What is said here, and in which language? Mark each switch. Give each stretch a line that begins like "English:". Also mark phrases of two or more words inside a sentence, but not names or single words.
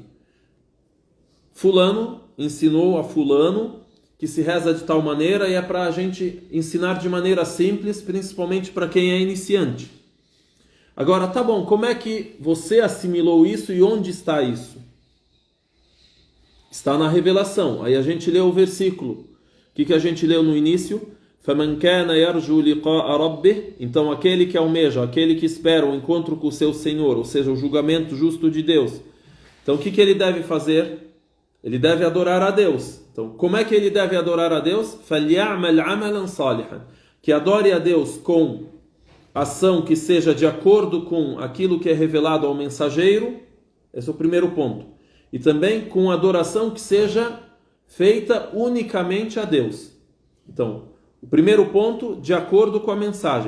Portuguese: Fulano ensinou a fulano que se reza de tal maneira, e é para a gente ensinar de maneira simples, principalmente para quem é iniciante. Agora, tá bom, como é que você assimilou isso e onde está isso? Está na revelação. Aí a gente lê o versículo. O que a gente leu no início?
Arabic: فَمَنْ كَانَ يَرْجُو لِقَاءَ رَبِّهِ.
Portuguese: Então, aquele que almeja, aquele que espera o encontro com o seu Senhor, ou seja, o julgamento justo de Deus. Então, o que ele deve fazer? Ele deve adorar a Deus. Então, como é que ele deve adorar a Deus?
Arabic: فَلْيَعْمَلْ عَمَلًا صَالِحًا.
Portuguese: Que adore a Deus com ação que seja de acordo com aquilo que é revelado ao mensageiro. Esse é o primeiro ponto. E também com adoração que seja feita unicamente a Deus. Então, o primeiro ponto, de acordo com a mensagem.